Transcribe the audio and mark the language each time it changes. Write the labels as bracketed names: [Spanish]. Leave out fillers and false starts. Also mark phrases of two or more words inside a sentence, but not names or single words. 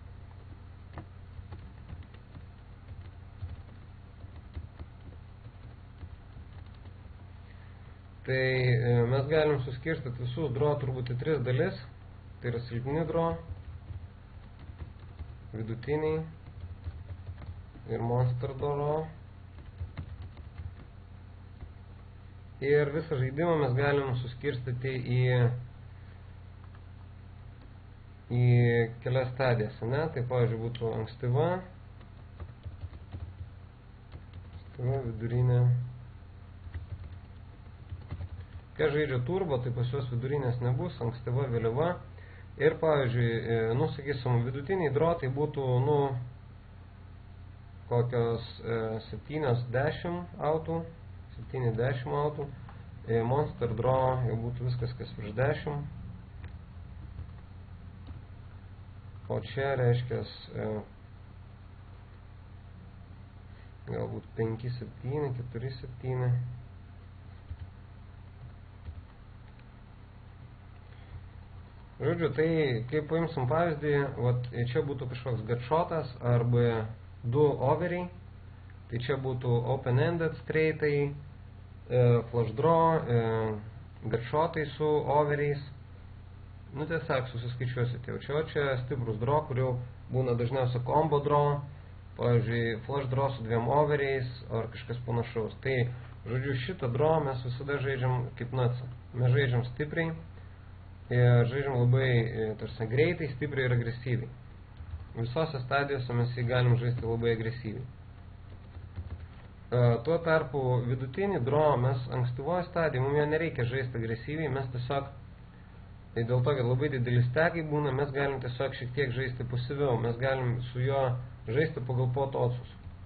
[Lithuanian] Tai mes galim suskirstyti visus draw turbūt į 3 dalis. Tai yra silpni draw, vidutiniai ir [English] monster draw. [Lithuanian] Ir visą žaidimą mes galim suskirstyti į kelias stadijas, ne? Tai, pavyzdžiui, būtų ankstyva, vidurinė. Kai žaidžia turbo, tai pas juos vidurinės nebus, ankstyva, vėliava. Ir, pavyzdžiui, sakysim, vidutiniai draw tai būtų, kokios 7-10 autų, 7-10 autų. Monster draw jau būtų viskas, kas virš 10. O čia reiškia galbūt 5-7, 4-7. Žodžiu, tai kaip paimsim pavyzdį, čia būtų kažkoks gutshotas arba 2 overiai, tai čia būtų [English] open-ended straightai, flush draw, [Lithuanian] gutshotai su overiais. Tiesiog susiskaičiuosite jau čia stiprus draw, kurių būna dažniausia [English] combo draw, [Lithuanian] pavyzdžiui, [English] flush draw [Lithuanian] su 2 overiais ar kažkas panašaus. Tai, žodžiu, šitą draw mes visada žaidžiam kaip nutsą. Mes žaidžiam stipriai. Ir žaidžiam labai tarsi greitai, stipriai ir agresyviai. Visose stadijose mes jį galim žaisti labai agresyviai. Tuo tarpu vidutinį draw mes ankstyvoje stadijoje, mums jo nereikia žaisti agresyviai, mes tiesiog, tai dėl to, kad labai didelis stegai būna, mes galim tiesiog šiek tiek žaisti pasyviau, mes galim su juo žaisti pagal [English] pot oddsus.